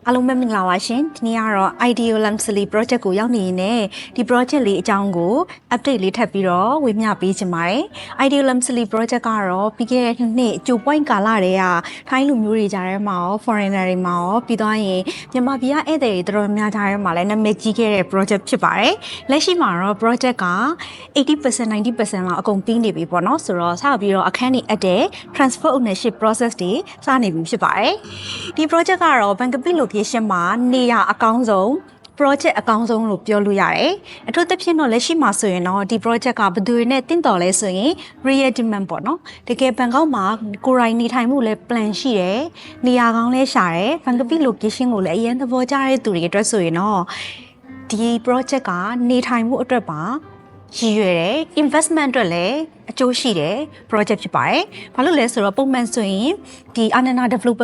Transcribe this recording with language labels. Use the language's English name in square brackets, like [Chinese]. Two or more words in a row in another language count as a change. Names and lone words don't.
[Burmese] အားလုံးပဲမင်္ဂလာပါရှင်ဒီနေ့ကတော့ Ideal Lamsly project ကိုရောက်နေရင်ねဒီ project လေးအကြောင်းကို update လေးထပ်ပြီးတော့ဝေမျှပေးချင်ပါတယ် Ideal Lamsly project ကတော့ပြီးခဲ့တဲ့နှစ်ကြို point ကာလတည်းကထိုင်းလူမျိုးတွေကြားထဲမှာရော foreigner တွေမှာရောပြီးသွားရင်မြန်မာပြည်ကဧည့်သည်တွေတော်တော်များကြားထဲမှာလည်းနာမည်ကြီးခဲ့တဲ့ project ဖြစ်ပါတယ်လက်ရှိ မှာတော့ project က 80% 90% လောက်အကုန်ပြီးနေပြီပေါ့နော်ဆိုတော့စပြီးတော့အခန်းတွေအပ်တဲ့ [English] transfer ownership process [Burmese] တွေစနေပြီဖြစ်ပါတယ်ဒီ project ကတော့ Bangkok location မှာနေရအကောင်းဆုံး project အကောင်းဆုံးလို့ပြောလို့ရတယ်အထူးသဖြင့်တော့လက်ရှိမှာဆိုရင်တော့ဒီ project ကဘယ်သူတွေနဲ့တင့်တော်လဲဆိုရင် [English] real demand [Burmese] ပေါ့နော်တကယ်ဘန်ကောက်မှာကိုယ်တိုင်နေထိုင်မှုလဲ plan ရှိတယ်နေရာကောင်းလဲရှာတယ် Bangkok location ကိုလည်းအရင်သဘောကျတဲ့သူတွေအတွက်ဆိုရင်တော့ ဒီ project ကနေထိုင်မှုအတွက်ပါရည်ရွယ်တယ် investment အတွက်လည်းအကျိုးရှိတယ် project ဖြစ်ပါတယ်။ဘာလို့လဲဆိုတော့ပုံမှန်ဆိုရင်ဒီ Anana developer